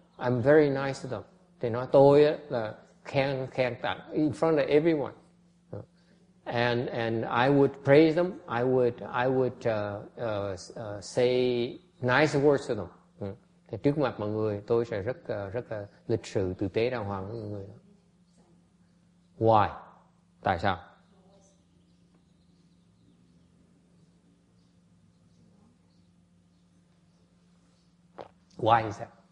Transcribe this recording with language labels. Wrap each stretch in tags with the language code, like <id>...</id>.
<en>I'm very nice to them.</en> <vi>Thì nói tôi á, là khen tặng</vi> <en>in front of everyone. And I would praise them. I would say nice words to them.</en> <vi>Thì trước mặt mọi người tôi sẽ rất là lịch sự, tử tế, đàng hoàng với mọi người.</vi> <en>Why?</en> <vi>Tại sao?</vi> <en>Why is that?</en>